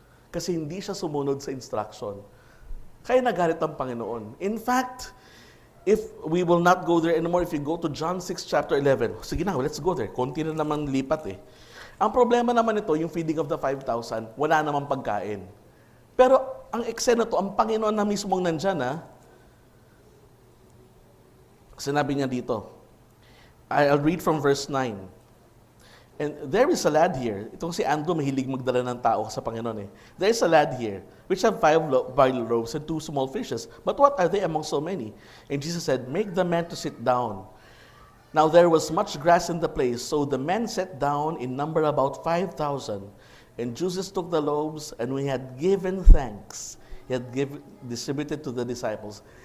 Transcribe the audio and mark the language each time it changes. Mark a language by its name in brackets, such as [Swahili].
[Filipino] Kasi hindi siya sumunod sa instruction. Kaya nagalit ang Panginoon. [English] In fact, if we will not go there anymore, if you go to John 6 chapter 11, [Filipino] sige na, [English] let's go there. [Filipino] Konti na naman lipat eh. Ang problema naman ito, yung feeding of the 5,000, wala namang pagkain. Pero ang eksena to, ang Panginoon na mismong nandyan sinabi niya dito, [English] I'll read from verse 9. And there is a lad here. [Filipino] Itong si Andrew, mahilig magdala ng tao sa Panginoon eh. [English] There is a lad here, which have 5 loaves and 2 small fishes. But what are they among so many? And Jesus said, Make the men to sit down. Now there was much grass in the place, so the men sat down in number about 5,000. And Jesus took the loaves, and when he had given thanks, he had distributed to the disciples.